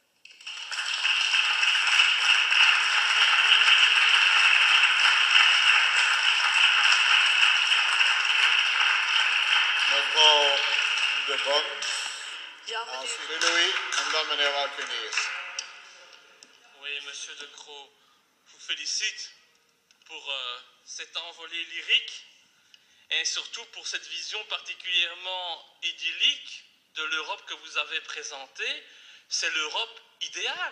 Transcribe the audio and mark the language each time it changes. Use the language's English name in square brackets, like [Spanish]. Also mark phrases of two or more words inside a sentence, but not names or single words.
[Dutch] Mevrouw De Bon, Ja, meneer. ensuite Louis en dan meneer Walkeniers. [French] Oui, monsieur De Croo, je vous félicite pour cette envolée lyrique et surtout pour cette vision particulièrement idyllique de l'Europe que vous avez présentée. C'est l'Europe idéale.